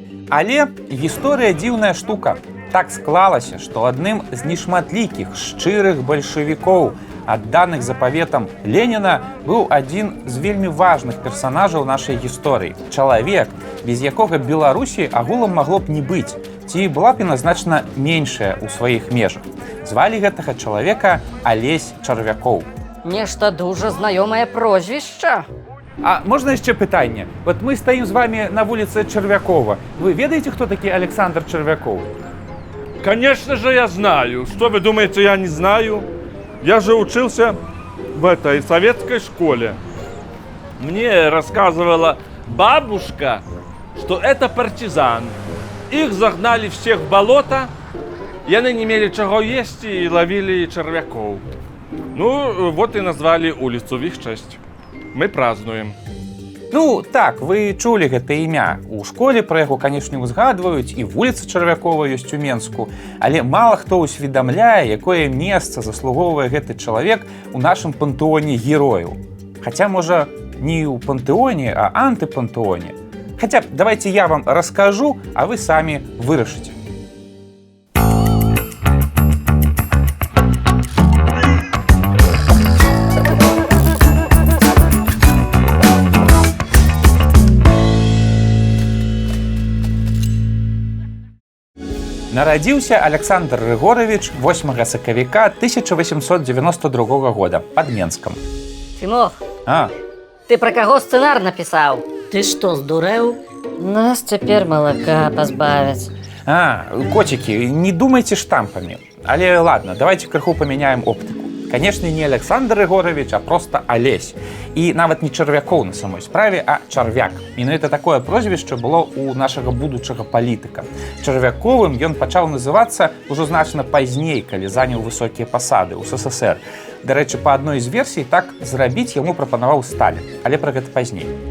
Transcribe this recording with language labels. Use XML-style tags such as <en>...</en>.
<be>Але гісторыя дзіўная штука. Так склалася, што адным з нешматлікіх шчырых бальшавікоў, адданых запаветам Леніна, быў адзін з вельмі важных персанажаў нашай гісторыі. Чалавек, без якога Беларусі агулам магло б не быць, ці была б яна значна меншая ў сваіх межах. Звалі гэтага чалавека Алесь Чарвякоў. Нешта дужа знаёмае прозвішча.</be> <ru>А можно еще питание? Вот мы стоим с вами на улице Червякова. Вы ведаете, кто такой Александр Червяков? Конечно же я знаю. Что вы думаете, я не знаю? Я же учился в этой советской школе. Мне рассказывала бабушка, что это партизан. Их загнали всех в болото, и они не имели чего есть и ловили червяков. Ну, вот и назвали улицу в их честь. Мы празднуем.</ru> <be>Ну, так, вы чулі гэта імя. У школе пра яго, канешне, узгадваюць, і вуліца Чарвякова ёсць у Менску, але мала хто ўсведамляе, якое месца заслугоўвае гэты чалавек у нашым пантэоне герояў. Хаця, можа, не ў пантэоне, а антыпантэоне. Хаця, давайте я вам раскажу, а вы самі вырашыце. Нарадзіўся Александр Рыгорович 8 сакавіка 1892 года пад Менскам. Тимох, А, ты пра каго сцэнар напісаў? Ты што, здурэў? Нас цяпер малака пазбавяць.</be> <ru>котики, не думайте штампами. Але ладно, давайте крыху поменяем оптику. Конечно, не Александр Егорович, а просто Олесь.</ru> <be>І нават не Чарвякоў на самой справе, а Чарвяк. Менавіта такое прозвішча было у нашага будучага палітыка. Чарвяковым ён пачаў называцца ўжо значна пазней, калі заняў высокія пасады ў СССР. Дарэчы, па адной з версій, так зрабіць яму прапанаваў Сталін, але пра гэта пазней.</be>